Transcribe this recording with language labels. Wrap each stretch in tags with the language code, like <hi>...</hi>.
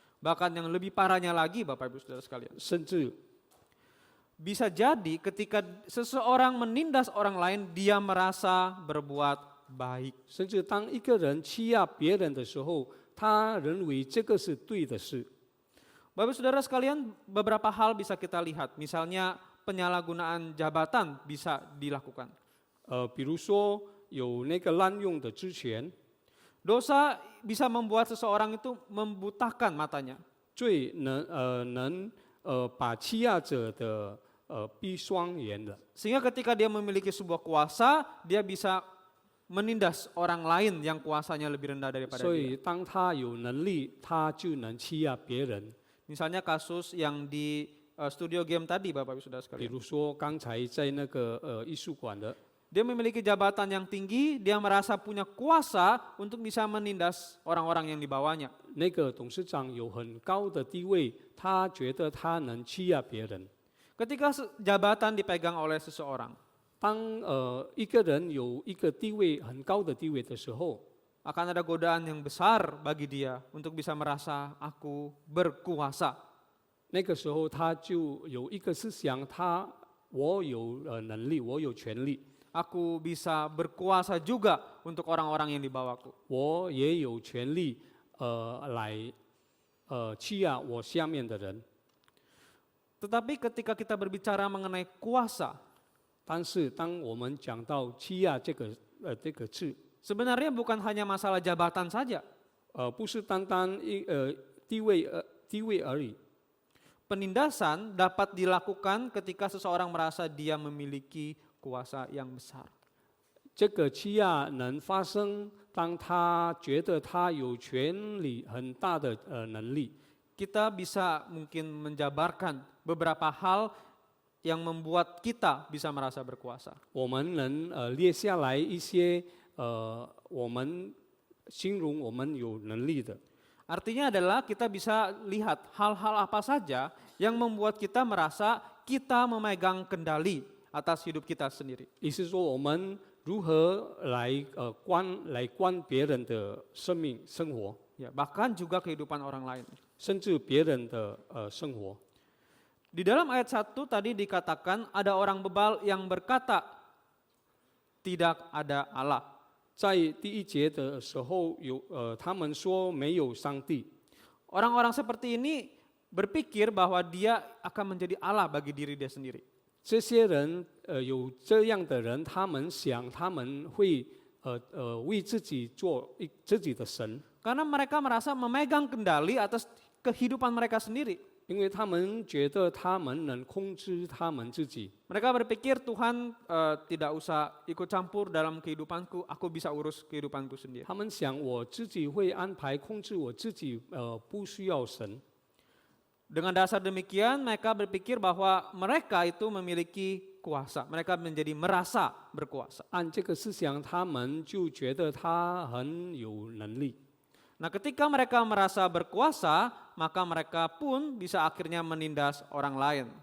<id>Bahkan yang lebih parahnya lagi, Bapak Ibu Saudara sekalian,</id> <zh>甚至</zh> <id>bisa jadi ketika seseorang menindas orang lain, dia merasa berbuat baik.</id> <zh>甚至当一个人欺压别人的时候，他认为这个是对的事。</zh> <id>Bapak Ibu Saudara sekalian, beberapa hal bisa kita lihat. Misalnya penyalahgunaan jabatan bisa dilakukan.</id> <zh>比如说有那个滥用的职权，</zh> <id>Dosa bisa membuat seseorang itu membutakan matanya.</id> <zh>罪能把欺压者的闭双眼的。</zh> <id>Sehingga ketika dia memiliki sebuah kuasa, dia bisa menindas orang lain yang kuasanya lebih rendah daripada</id> <zh>所</zh> <id>dia.</id> <zh>以当他有能力，他就能欺压别人。</zh> <id>Misalnya kasus yang di studio game tadi, Bapak Ibu Saudara</id> <zh>比</zh> <id>sekalian.</id> <zh>如说刚才在那个艺术馆的，</zh> <id>Dia memiliki jabatan yang tinggi, dia merasa punya kuasa untuk bisa menindas orang-orang yang di bawahnya.</id> <zh>那个董事长有很高的地位，他觉得他能欺压别人。</zh> <id>Ketika jabatan dipegang oleh seseorang,</id> <zh>当一个人有一个地位很高的地位的时候，</zh> <id>akan ada godaan yang besar bagi dia untuk bisa merasa aku berkuasa.</id> <zh>那个时候他就有一个思想，我有能力，我有权利，</zh> <id>Aku bisa berkuasa juga untuk orang-orang yang di bawahku.</id> <zh>我也有权利来欺压我下面的人。</zh> <id>Tetapi ketika kita berbicara mengenai kuasa,</id> <zh>但是当我们讲到欺压这个字，</zh> <id>sebenarnya bukan hanya masalah jabatan saja.</id> <zh>不是单单地位而已。</zh> <id>Penindasan dapat dilakukan ketika seseorang merasa dia memiliki kuasa yang besar.</id> <zh>这个欺压能发生，当他觉得他有权利很大的能力。</zh> <id>Kita bisa mungkin menjabarkan beberapa hal yang membuat kita bisa merasa berkuasa.</id> <zh>我们能列下来一些我们形容我们有能力的。</zh> <id>Artinya adalah kita bisa lihat hal-hal apa saja yang membuat kita merasa kita memegang kendali atas hidup kita sendiri.</id> <zh>意思说我们如何来管别人的生活，</zh> <id>Ya, bahkan juga kehidupan orang lain.</id> <zh>甚至别人的生活。</zh> <id>Di dalam ayat 1 tadi dikatakan ada orang bebal yang berkata tidak ada Allah.</id> <zh>在第一节的时候他们说没有上帝。</zh> <id>Orang-orang seperti ini berpikir bahwa dia akan menjadi Allah bagi diri dia sendiri.</id> <zh>这些人有这样的人，他们想他们会为自己做自己的神，</zh> <id>Karena mereka merasa memegang kendali atas kehidupan mereka sendiri.</id> <zh>因为他们觉得他们能控制他们自己。</zh> <id>Mereka berpikir Tuhan tidak usah ikut campur dalam kehidupanku, aku bisa urus kehidupanku sendiri.</id> <zh>他们想我自己会安排控制我自己，不需要神。</zh> <id>Dengan dasar demikian mereka berpikir bahwa mereka itu memiliki kuasa, mereka menjadi merasa berkuasa.</id> <zh>按这个思想，他们就觉得他很有能力。</zh> <id>Nah, ketika mereka merasa berkuasa, maka mereka pun bisa akhirnya menindas orang lain.</id>